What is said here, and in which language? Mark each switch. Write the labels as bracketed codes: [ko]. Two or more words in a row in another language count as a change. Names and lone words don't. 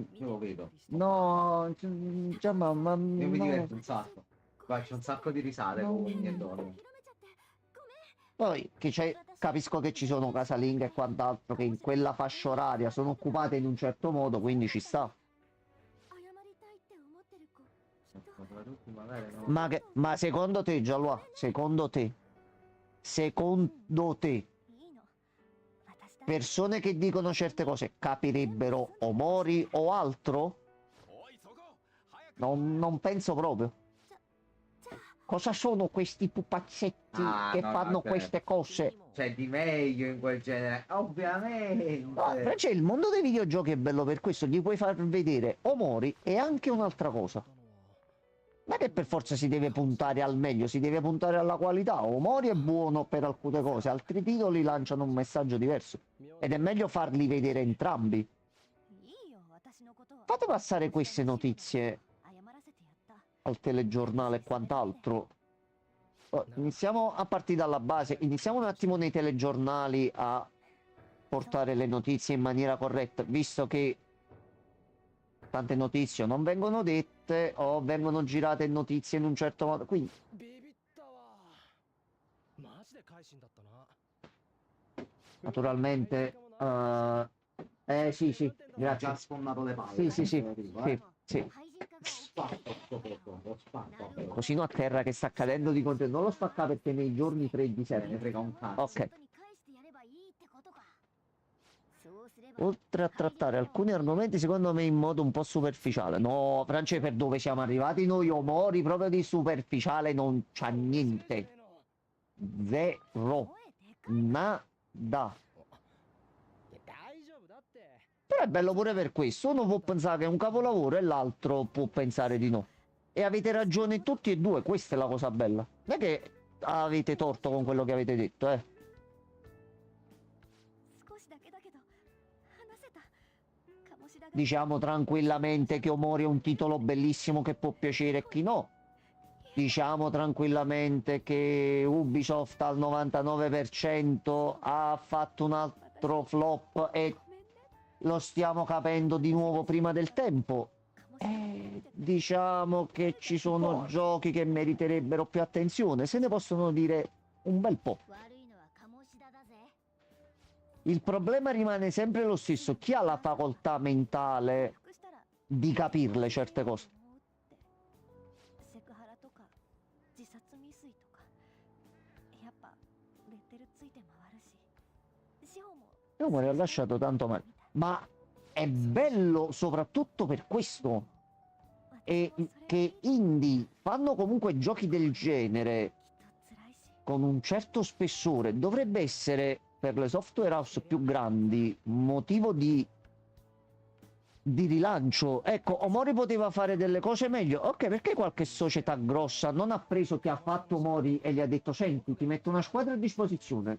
[it] Io lo vedo. No, cioè, Io mi no. diverto un sacco. Faccio un sacco di risate con uomini e donne. Poi capisco che ci sono casalinghe e quant'altro che in quella fascia oraria sono occupate in un certo modo, quindi ci sta. [ja] 謝りたいって思ってる子、きっと [it] Soprattutto magari no. Ma secondo te, Giallo, secondo te, [ja] いいの。私だって [it] persone che dicono certe cose capirebbero o Mori o altro? [ja] おいそこ早く。 [it] Non penso proprio. [ja] じゃあ [it] Cosa sono questi pupazzetti Ah, che no, fanno no, queste cose? C'è di meglio in quel genere. Ovviamente. No, invece il mondo dei videogiochi è bello per questo, gli puoi far vedere Omori e anche un'altra cosa. Non è che per forza si deve puntare al meglio, si deve puntare alla qualità. Omori è buono per alcune cose, altri titoli lanciano un messaggio diverso. Ed è meglio farli vedere entrambi. [ja] いいよ、私のことは。 [it] Fate passare queste notizie [ja] 謝らせてやった。 [it] al telegiornale e quant'altro. Iniziamo a partire dalla base, iniziamo un attimo nei telegiornali a portare le notizie in maniera corretta, visto che tante notizie non vengono dette o vengono girate notizie in un certo modo, quindi [ja] ビビったわマジで改心だったな [it] naturalmente sì sì, Ho grazie. già sfondato le palle. Sì sì sì, te lo dico, sì, sì. [ja] 廃人化が [it] Spacco sto coso, lo spacco. Cosino a terra che sta cadendo di contenuto, non lo spacca perché nei giorni 3 di Se ne serve. frega un cazzo. Ok. [ja] 仕事に返してやればいいってことか。そうすれば [it] Oltre a trattare alcuni argomenti secondo me in modo un po' superficiale. No, Francia, per dove siamo arrivati noi Omori proprio di superficiale non c'ha niente. Zero. [ja] 声でかい。 [it] Nada. [ja] いや大丈夫だって [it] Però è bello pure per questo. Uno può pensare che è un capolavoro e l'altro può pensare di no. E avete ragione tutti e due, questa è la cosa bella. Non è che avete torto con quello che avete detto, eh. [ja] 少しだけだけど話せた。鴨志田が [it] Diciamo tranquillamente che Omori è un titolo bellissimo che può piacere a chi no. Diciamo tranquillamente che Ubisoft al 99% ha fatto un altro flop e [ja] ごめんね。 [it] lo stiamo capendo di nuovo prima del tempo. [ja] 鴨志田が見てて [it] Diciamo che ci sono giochi che meriterebbero più attenzione, se ne possono dire un bel po'. [ja] 悪いのは鴨志田だぜ。 [it] Il problema rimane sempre lo stesso, chi ha la facoltà mentale [ja] 復したら [it] di capirle certe cose? [ja] セクハラとか自殺未遂とかやっぱレッテルついて回るし司法も [it] Omori ha lasciato tanto male, ma è bello soprattutto per questo, e che indie fanno comunque giochi del genere [ja] きっと辛いし [it] con un certo spessore, dovrebbe essere per le [en] software house [it] più grandi motivo di rilancio. Ecco, Omori poteva fare delle cose meglio. Ok, perché qualche società grossa non ha preso chi ha fatto Omori e gli ha detto senti, ti metto una squadra a disposizione,